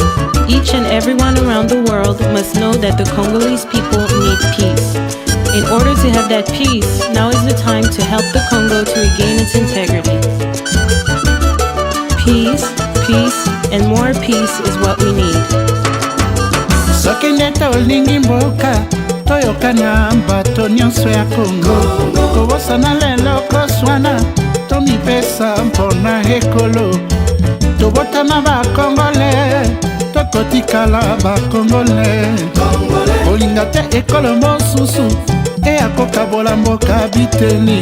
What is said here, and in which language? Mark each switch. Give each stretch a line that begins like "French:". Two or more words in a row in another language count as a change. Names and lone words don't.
English: Each and everyone around the world must know that the Congolese people need peace. In order to have that peace, now is the time to help the Congo to regain its integrity. Peace, peace, and more peace is what we need.
Lingala: Sokinde tolingi mboka toyokana bato nyonso ya Kongo kobosana lelo koswana tomipesa mpona ekolo tobotama bakongole tokotikala bakongole kolinga te ekolo mosusu eyakokabola mboka biteni